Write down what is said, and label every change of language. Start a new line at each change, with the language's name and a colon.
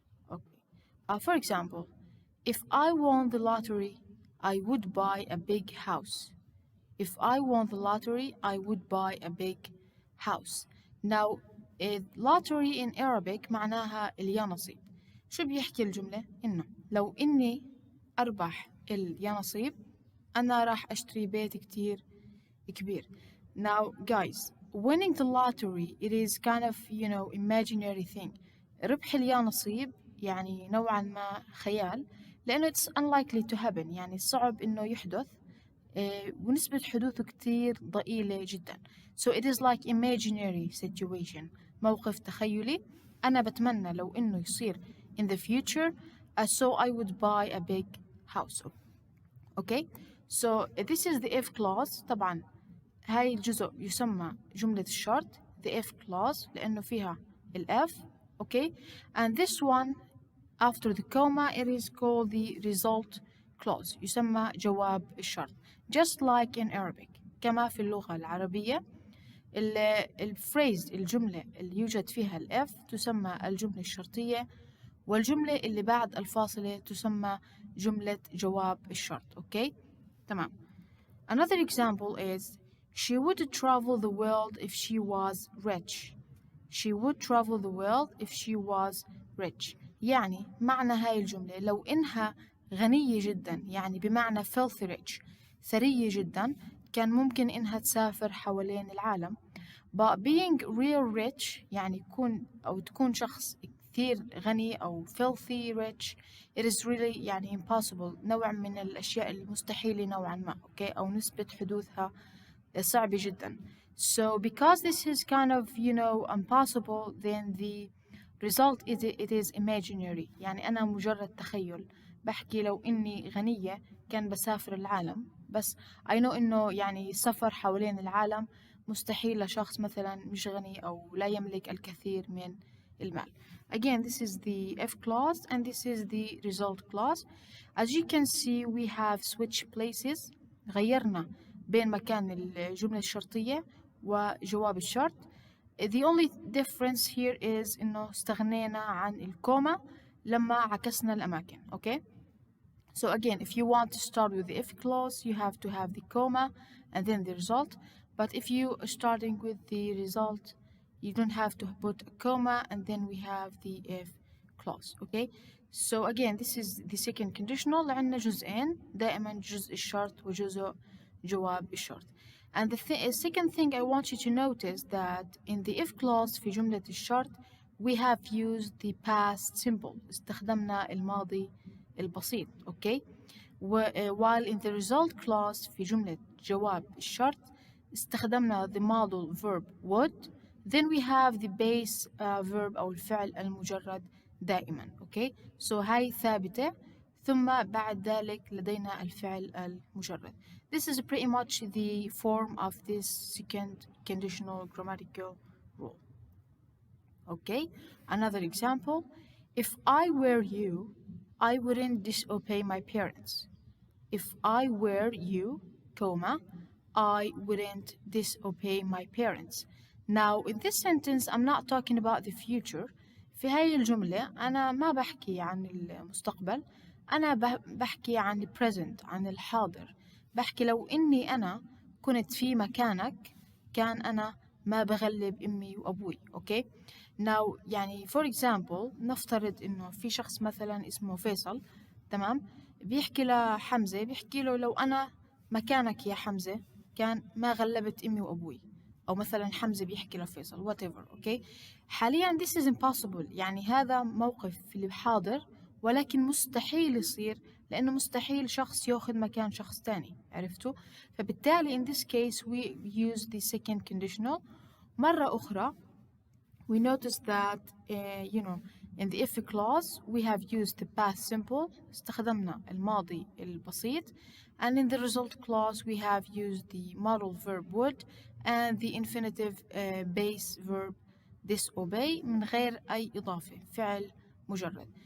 English: Okay, for example, if I won the lottery I would buy a big house. If I won the lottery I would buy a big house. Now lottery in Arabic
Arabic: معناها اليانصيب. شو بيحكي الجملة؟ إنه لو إني أربح اليانصيب أنا راح أشتري بيت كتير كبير.
English: Now guys, winning the lottery it is kind of imaginary thing.
Arabic: ربح اليانصيب يعني نوعا ما خيال لأنه
English: it's unlikely to happen,
Arabic: يعني صعب إنه يحدث ونسبة حدوثه كتير ضئيلة جدا.
English: So it is like imaginary situation,
Arabic: موقف تخيلي. أنا بتمنى لو إنه يصير
English: in the future, so I would buy a big house. Okay, so this is the if clause.
Arabic: طبعا هاي الجزء يسمى جملة الشرط,
English: the if clause,
Arabic: لأنه فيها ال F.
English: Okay, and this one after the comma it is called the result clause,
Arabic: يسمى جواب الشرط,
English: just like in Arabic.
Arabic: كما في اللغة العربية الفريز الجملة اللي يوجد فيها ال F تسمى الجملة الشرطية, والجملة اللي بعد الفاصلة تسمى جملة جواب الشرط. Okay, تمام.
English: Another example is she would travel the world if she was rich. She would travel the world if she was rich.
Arabic: يعني معنى هاي الجملة لو إنها غنية جدا, يعني بمعنى
English: filthy rich,
Arabic: ثرية جدا, كان ممكن إنها تسافر حوالين العالم.
English: But being real rich
Arabic: يعني تكون شخص كثير غني أو
English: filthy rich, it is really
Arabic: يعني impossible, نوع من الأشياء المستحيلة نوعا ما. Okay, أو نسبة حدوثها صعبة جدا.
English: So because this is kind of impossible, then the result it is imaginary.
Arabic: يعني أنا مجرد تخيل بحكي لو إني غنية كان بسافر العالم, بس
English: I know
Arabic: إنه يعني السفر حوالين العالم مستحيل لشخص مثلا مش غني أو لا يملك الكثير من المال.
English: Again, this is the F clause and this is the result clause. As you can see, we have switched places.
Arabic: غيرنا بين مكان الجملة الشرطية وجواب الشرط.
English: The only difference here is
Arabic: إنه استغنينا عن الكوما لما عكسنا الأماكن.
English: Okay? So again, if you want to start with the if clause, you have to have the comma and then the result. But if you are starting with the result, you don't have to put a comma and then we have the if clause. Okay? So again, this is the second conditional.
Arabic: عندنا جزئين, دائما جزء الشرط وجزء جواب الشرط.
English: And the second thing I want you to notice that in the if clause
Arabic: في جملة الشرط
English: we have used the past simple.
Arabic: استخدمنا الماضي البسيط.
English: Okay. while in the result clause
Arabic: في جملة جواب الشرط استخدمنا
English: the modal verb would. Then we have the base verb
Arabic: أو الفعل المجرد دائما.
English: Okay.
Arabic: So هاي ثابتة ثم بعد ذلك لدينا الفعل المجرد.
English: This is pretty much the form of this second conditional grammatical rule. Okay, another example. If I were you, I wouldn't disobey my parents. If I were you, comma, I wouldn't disobey my parents. Now, in this sentence, I'm not talking about the future.
Arabic: في هاي الجملة أنا ما بحكي عن المستقبل، أنا بحكي عن present، عن الحاضر. بحكي لو إني أنا كنت في مكانك كان أنا ما بغلب أمي وأبوي. أوكي. Now يعني
English: for example
Arabic: نفترض إنه في شخص مثلا اسمه فيصل، تمام، بيحكي لحمزة، بيحكي له لو أنا مكانك يا حمزة كان ما غلبت أمي وأبوي. أو مثلا حمزة بيحكي لفيصل whatever. أوكي. حاليا
English: this is impossible،
Arabic: يعني هذا موقف في الحاضر ولكن مستحيل يصير لأنه مستحيل شخص يأخذ مكان شخص تاني. عرفتوا؟ فبالتالي
English: in this case we use the second conditional.
Arabic: مرة أخرى
English: we notice that in the if clause we have used the past simple.
Arabic: استخدمنا الماضي البسيط.
English: And in the result clause we have used the modal verb would and the infinitive base verb disobey
Arabic: من غير أي إضافة، فعل مجرد.